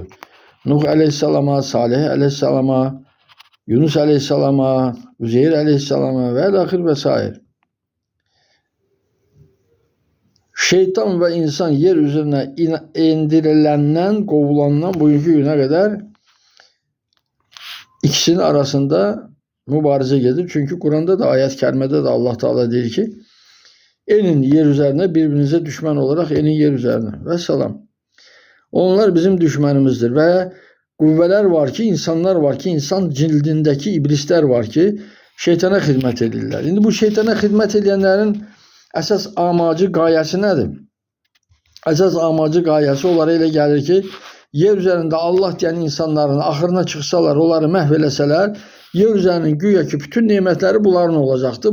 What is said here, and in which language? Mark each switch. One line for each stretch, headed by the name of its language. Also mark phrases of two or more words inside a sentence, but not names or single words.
Azerbaijani: Nuh əleyhissalama, Salih əleyhissalama, Yunus əleyhissalama, Üzeyr əleyhissalama və əl-axir və s. Şeytan və insan yer üzerine indiriləndən, qovulandan bugünkü günə qədər ikisinin arasında mübarizə gedir. Çünkü Kur'an'da da ayet-i kerimede de Allah Teala deyir ki,
Turkish: enin yer üzerine birbirinize düşman olarak enin yer üzerine.
Azerbaijani: Vesselam. Onlar bizim düşmanımızdır ve qüvvələr var ki, insanlar var ki, insan cildindeki iblisler var ki, şeytana hizmet edirlər. İndi bu şeytana hizmet edenlerin əsas amacı, qayəsi nədir? Əsas amacı, qayəsi onlara elə gəlir ki, yer üzerinde Allah deyən insanların axırına çıxsalar, onları məhv eləsələr, yer üzerinin güya ki, bütün nimetleri bunların olacaqdır.